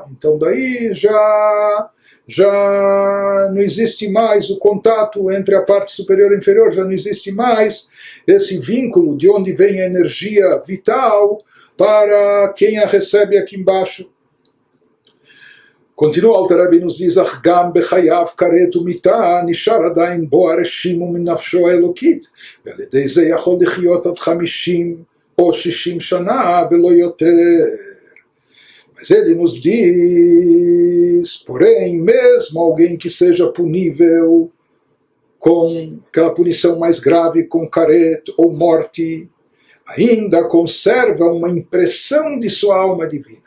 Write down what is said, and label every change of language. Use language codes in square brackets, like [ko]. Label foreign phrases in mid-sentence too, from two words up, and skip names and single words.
[pt] Então daí já não existe mais o contato entre a parte superior e inferior, já não existe mais esse vínculo de onde vem a energia vital para quem a recebe aqui embaixo. Continua o Alter Rebbe nos diz, [he] אך גם בחייבי כרת ומיתה נשאר עדיין בו הרשימו מנפשו האלקית ועל ידי זה יכול לחיות עד 50 או 60 שנה ולא יותר. [pt] Mas ele nos diz, porém, mesmo alguém que seja punível com aquela punição mais grave, com karet ou morte, ainda conserva uma impressão de sua alma divina.